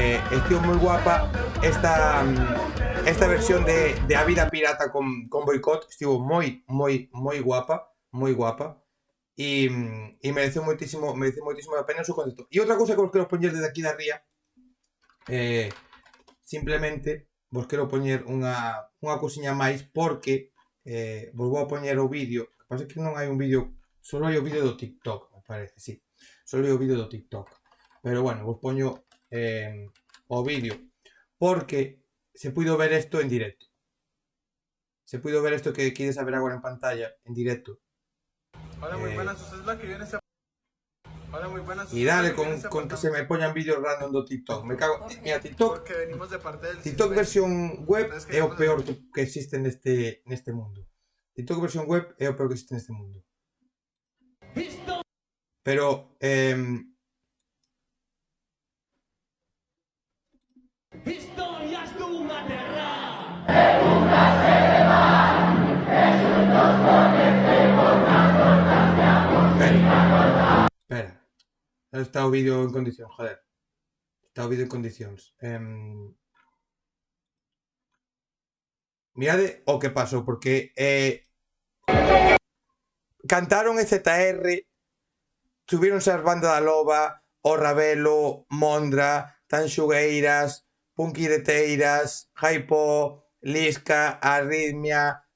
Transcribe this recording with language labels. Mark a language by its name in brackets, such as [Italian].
[Galician] Estivo moi guapa esta versión de A Vida Pirata con Boicot. Estivo moi guapa, moi guapa. E mereceu moitísimo a pena o seu concerto. E outra cousa que vos quero poñer desde aquí da Ría, simplemente vos quero poñer unha cousiña máis, porque vos vou a poñer o vídeo. O que pasa é que non hai un vídeo, só hai o vídeo do TikTok, me parece, sí. Só hai o vídeo do TikTok. Pero bueno, vos poño o vídeo, porque se puido ver isto en directo. Se puido ver isto que queres saber agora en pantalla, en directo. [Spanish] Hola, muy buenas, usted es la que viene. Hola, muy buenas. Y dale con que se me poñan vídeos random do TikTok. Me cago. Mira, TikTok. [Galician] TikTok versión web é o peor que existe neste mundo. TikTok versión web é o peor que existe neste mundo. Pero Historias dunha terra. Espera. Está o vídeo en condición, joder. Está o vídeo en condicións. Mirade o que pasou, porque cantaron EZR, subíronse as bandas da Loba, o Ravelo, Mondra, Tanxugueiras, Punquireteiras, Jaipo, Lisca, Arritmia,